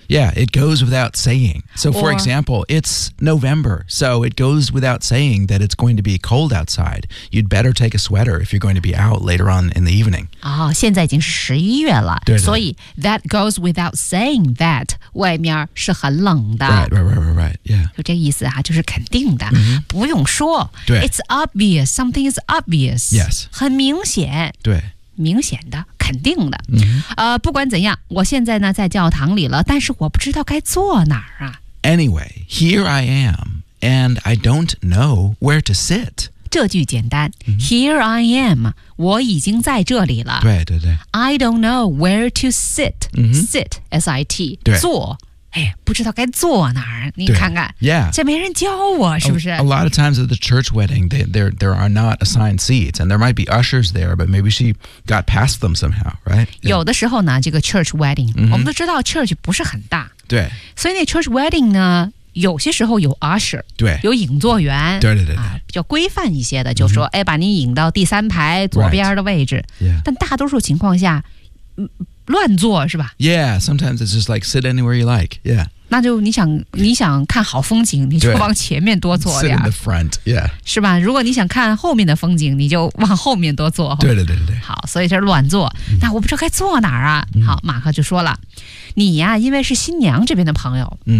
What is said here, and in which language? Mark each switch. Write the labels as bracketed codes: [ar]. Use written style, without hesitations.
[en] yeah it goes without saying so for example it's November so it goes without saying that it's going to be cold outside you'd better take a sweater if you're going to be out later on in the evening、 [zh] oh, 现在已经是十一月了对所以 [en] that goes without saying that [zh] 外面是很冷的 [en] right, yeah [zh] 就这意思啊就是肯定的、 mm-hmm. 不用说对 [en] it's obvious something is obvious yes [zh] 很明显对明显的肯定的、 mm-hmm. 不管怎样我现在呢在教堂里了但是我不知道该坐哪儿啊 [en] anyway here I am and I don't know where to sit [zh] 这句简单、mm-hmm. [en] here I am [zh] 我已经在这里了对 [en] I don't know where to sit、 mm-hmm. sit S-I-T [zh] 对坐哎，不知道该坐哪儿，你看看 [en] ，Yeah， [zh] 这没人教我，是不是 [en] ？A lot of times at the church wedding, there are not assigned seats, and there might be ushers there, but maybe she got past them somehow, right?、 [zh] Yeah. 有的时候呢，这个 [en] church wedding，、 [zh] 我们都知道 church 不是很大，对，所以那 [en] church wedding [zh] 呢，有些时候有 usher，对，有引座员，对、啊，比较规范一些的，就说、哎，把你引到第三排左边的位置， [en] right. yeah. [zh] 但大多数情况下，乱坐是吧 [en] Yeah, sometimes it's just like sit anywhere you like, yeah. [zh] 那就你想看好风景你就往前面多坐 [en] 点。Sit in the front, yeah. [zh] 是吧如果你想看后面的风景你就往后面多坐。对。好所以这乱坐。那我不知道该坐哪儿啊、好马克就说了。你呀、因为是新娘这边的朋友。